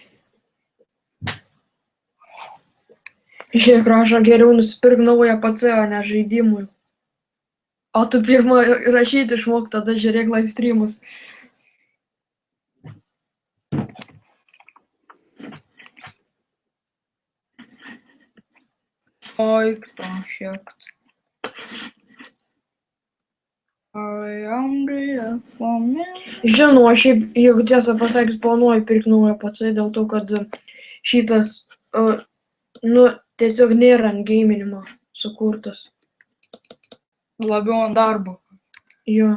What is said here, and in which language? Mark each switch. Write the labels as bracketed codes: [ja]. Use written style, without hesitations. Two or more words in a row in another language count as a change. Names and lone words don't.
[lt] Žiūrėk, rašo, geriau nusipirk naują PC, o ne žaidimui. O tu pirmą rašyti išmok, tada žiūrėk live streamus. Oi, [en] project. I am the formula. [lt] Žinau, aš šiaip, jeigu tiesą pasakius, planuoju pirkti naują PC dėl to, kad šitas, nu, tiesiog nėra ant gaiminimo sukurtas. Labiau ant darbo. Jo.